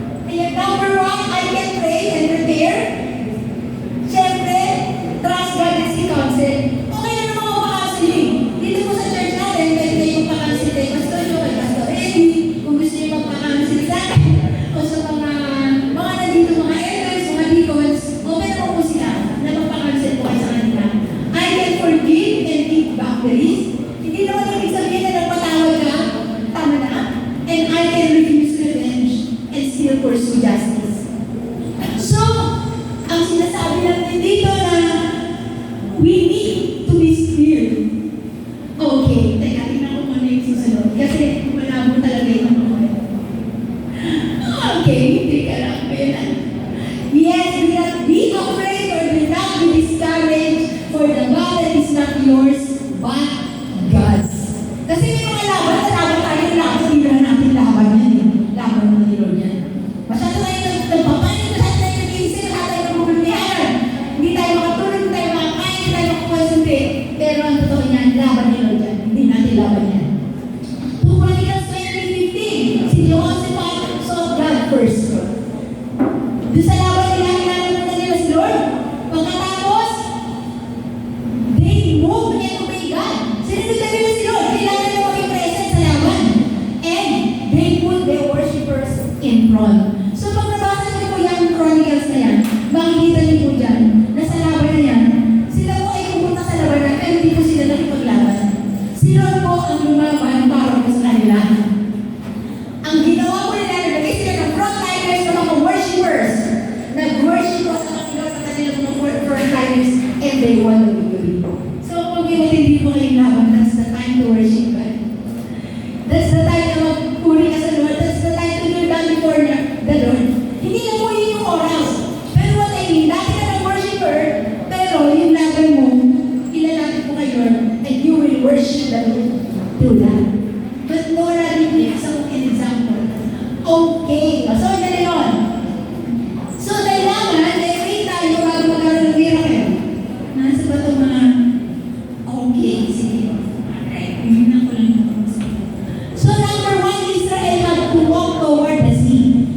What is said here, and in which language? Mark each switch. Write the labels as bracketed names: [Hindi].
[English] Ayan, number 1, I can pray and prepare. Siyempre, trust God and seek counsel. [Filipino] Okay na naman mag-counseling. Dito po sa church natin, pwede kayo magpa-counsel kay Pastor Joe, kay Pastor Eddie, kung gusto niyo magpa-counsel sa akin, o sa mga nandito, mga elders, mga deacons, okay naman po sila na magpa-counsel po kayo sa kanila. [English] I can forgive and keep boundaries. [Filipino] Hindi naman ibig sabihin na nagpatawad ka, tama na, [English] and I can refuse revenge and still pursue justice. [Filipino] So, ang sinasabi natin dito na [English] we need to be still. [Filipino] Okay, teka, tingnan ko muna yung susunod. Kasi malabo talaga yung mga. Okay, teka lang. [English] Yes, do not be afraid or do not be discouraged, for the battle is not yours, but God's. [Filipino] Kasi may mga laban tayo ng laban. Hindi na natin laban yan eh. Laban ng Lord yan. Masyado tayo nagpapanin, masyado tayo nag-iisip, masyado tayo nagpupuntihan. Hindi tayo makatulog, hindi tayo makakain, hindi tayo makakonsentrate. Pero ang totoo niyan, laban ni Lord yan. Hindi natin laban yan. 2 Chronicles 20:15, si Jehoshaphat [English] sought God first. [Filipino] Doon sa laban nila, kinalaman nila si Lord. [English] Pagkatapos, they moved and obeyed God. [Filipino] Sinunod na nila si Lord. Kailangan nila maging present sa laban. [English] And they put their worshippers in front. [Filipino] So pag nabasa niyo po yung Chronicles na yan, makikita niyo po dyan, na sa laban na yan, sila po ay pumunta sa laban pero hindi po sila nakipaglaban. Si Lord po ang lumaban para po sa kanila. Ang ginawa po nila, nagay sila ng frontliners na mga worshippers. Nag-worship po sa kanila mga frontliners [English] and they won the victory. [Filipino] So kung hindi po kayong laban, [English] that's the time to worship God. That's the time [Filipino] na magpuri ka sa Lord. [English] That's the time to kneel down before the Lord. [Filipino] Hindi na po yun yung oras. Pero what I mean, dati ka ng worshiper, pero yung laban mo, ilalapit mo kay Lord, [English] and you will worship the Lord through that. But Nora, give some example. [Filipino] Okay. So, yan na yun. So, kailangan, wait tayo bago magkaroon ng miracle. Nasa ba ito mga okay, sige. Alright, yun ako lang. [English] So, number 1, Israel had to walk toward the sea.